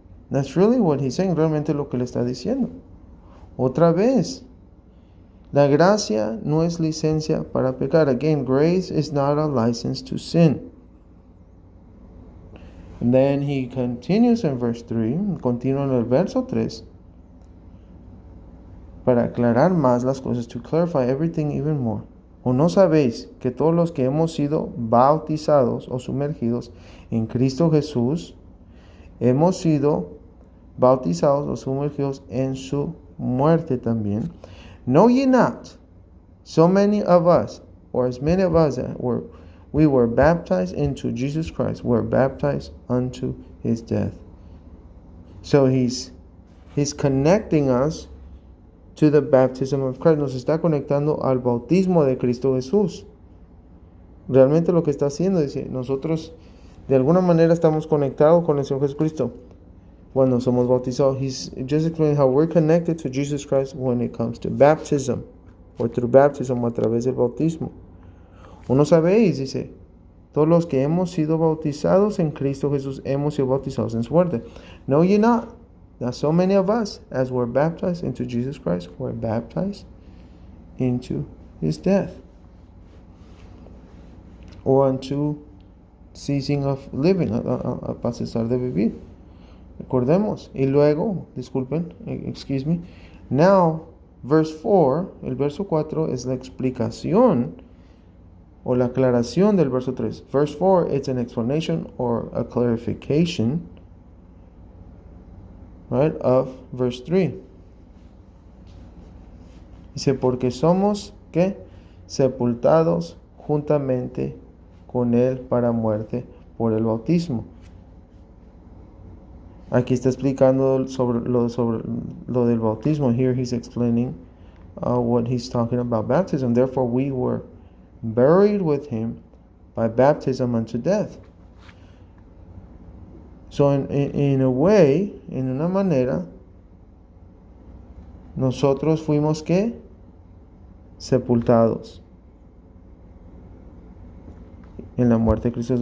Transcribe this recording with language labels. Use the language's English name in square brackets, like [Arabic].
[English] That's really what he's saying, [Spanish] realmente lo que le está diciendo. Otra vez, la gracia no es licencia para pecar. [English] Again, grace is not a license to sin. And then he continues in verse 3, [Spanish] continúa en el verso 3, para aclarar más las cosas, [English] to clarify everything even more. [Spanish] ¿O no sabéis que todos los que hemos sido bautizados o sumergidos en Cristo Jesús, hemos sido bautizados o sumergidos en su muerte también? [English] Know ye not, so many of us, or as many of us that we were baptized into Jesus Christ, were baptized unto his death. So he's connecting us to the baptism of Christ. [Spanish] Nos está conectando al bautismo de Cristo Jesús. Realmente lo que está haciendo, dice, nosotros de alguna manera estamos conectados con el Señor Jesucristo cuando somos bautizados. [English] He's just explaining how we're connected to Jesus Christ when it comes to baptism, or through baptism, [Spanish] o a través del bautismo. ¿O no sabéis? Dice, todos los que hemos sido bautizados en Cristo Jesús, hemos sido bautizados en su muerte. [English] Know ye not that so many of us, as were baptized into Jesus Christ, were baptized into his death, or unto ceasing of living, [Spanish] a cesar de vivir. Recordemos. Y luego, disculpen, [English] excuse me. Now, verse 4, [Spanish] el verso 4 es la explicación o la aclaración del verso 3. [English] Verse 4, it's an explanation or a clarification, right, of verse 3. [Spanish] Dice, porque somos, ¿qué? Sepultados juntamente con él para muerte por el bautismo. Aquí está explicando sobre lo del bautismo. [English] Here he's explaining what he's talking about baptism. Therefore we were buried with him by baptism unto death. So in a way, [Spanish] en una manera, nosotros fuimos ¿qué? Sepultados en la muerte de Cristo.